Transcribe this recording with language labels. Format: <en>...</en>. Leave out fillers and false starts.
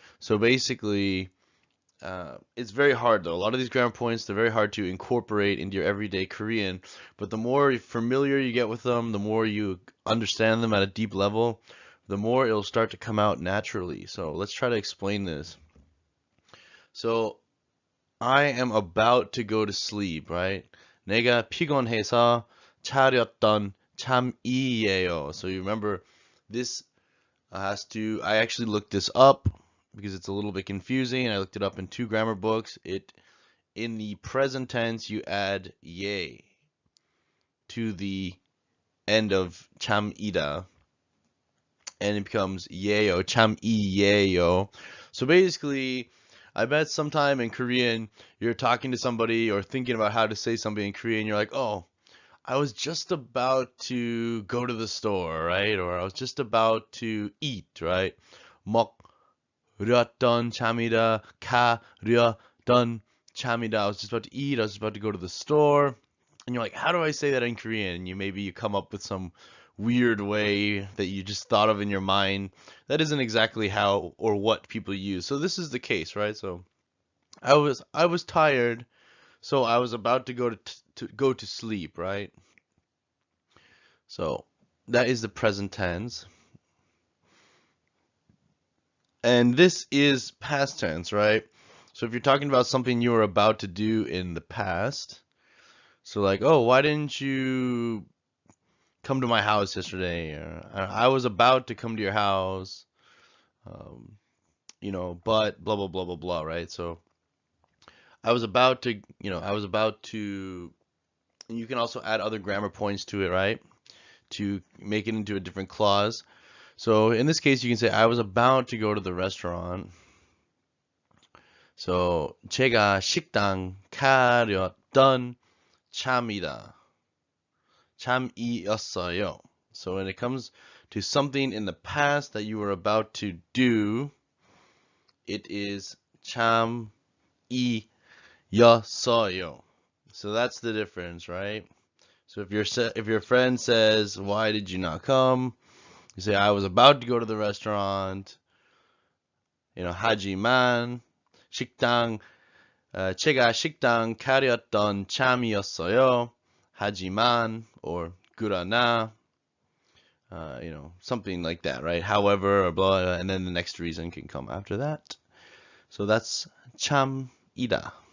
<en>So basically, it's very hard though. A lot of these grammar points, they're very hard to incorporate into your everyday Korean. But the more familiar you get with them, the more you understand them at a deep level, the more it'll start to come out naturally. So let's try to explain this. So I am about to go to sleep, right?</en> <ko>내가 피곤해서 차렸던 잠이에요.</ko> <en>So you remember this I actually looked this up because it's a little bit confusing. I looked it up in two grammar books. In the present tense, you add ye to the end of chamida, and it becomes yeyo, cham이에요. So basically, I bet sometime in Korean, you're talking to somebody or thinking about how to say something in Korean, you're like, oh, I was just about to go to the store, right? Or I was just about to eat, right?</en> <ko>먹으려던 참이다, 가려던 참이다.</ko> <en>I was just about to eat, I was just about to go to the store. And you're like, how do I say that in Korean? And you come up with some weird way that you just thought of in your mind. That isn't exactly how or what people use. So this is the case, right? So I was tired, so I was about to go to sleep, right? So that is the present tense. And this is past tense, right? So if you're talking about something you were about to do in the past, so like, oh, why didn't you come to my house yesterday? Or, I was about to come to your house, um, but blah, blah, blah, blah, blah, right? So I was about to, and you can also add other grammar points to it, right? To make it into a different clause. So in this case, you can say, I was about to go to the restaurant.</en> <ko>So 제가 식당 가려던 참이다. 참이었어요.</ko> <en>So when it comes to something in the past that you were about to do, it is 참이었어요. So that's the difference, right? So if your friend says, "Why did you not come?" You say, "I was about to go to the restaurant."</en> <ko>하지만 식당 제가 식당 가려던 참이었어요.</ko> <en>하지만 or 그러나 something like that, right? However, or blah, and then the next reason can come after that. So that's 참이다.</en>